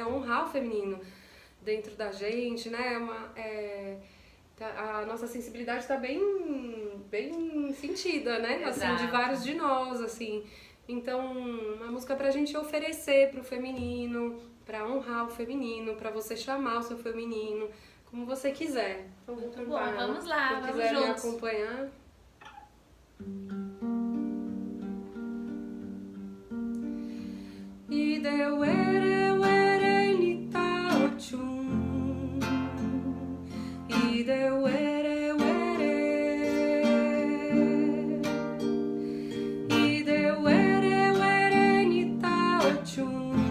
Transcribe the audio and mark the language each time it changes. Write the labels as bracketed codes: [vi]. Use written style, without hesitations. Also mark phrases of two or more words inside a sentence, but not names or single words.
[pt] Honrar o feminino dentro da gente, né? A nossa sensibilidade tá bem sentida, né? Assim, de Exato. vários de nós, assim. Então, uma música pra gente oferecer pro feminino, pra honrar o feminino, pra você chamar o seu feminino, como você quiser. Então, vou Muito cantar bom, ela. vamos lá, Quem vamos quiser me juntos. acompanhar. [yo] Idewere were nita ochum. Idewere were. Idewere were nita ochum.